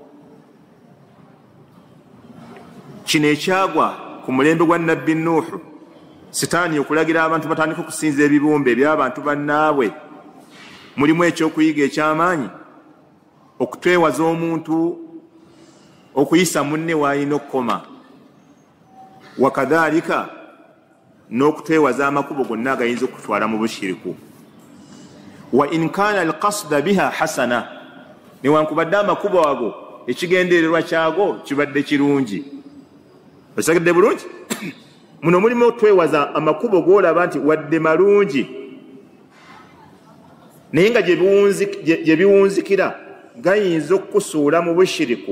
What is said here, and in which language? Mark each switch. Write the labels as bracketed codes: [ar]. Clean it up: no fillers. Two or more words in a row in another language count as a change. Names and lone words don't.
[lg] Kino ekyagwa ku mulembe gwa nabbi Nuuhu, sitaani okulagira abantu batandika okusinza ebibumbe eby'abantu bannaabwe. Mulimu ekyokuyiga eky'amaanyi, okutwewaza omuntu okuyisa munne w'alina okukoma, wakadhalika n'okutwewaza amakubo gonna agayinza okutwala mu bushiriku. [ar] وإن كان القصد بها حسنا, [lg] newankubadde amakubo ago ekigendererwa kyago kibadde kirungi. Osagidde bulungi? Muno mulimu otwewaza amakubo g'olaba nti wadde malungi, naye nga gye biwunzikira gayinza okukusuula mu bushiriku.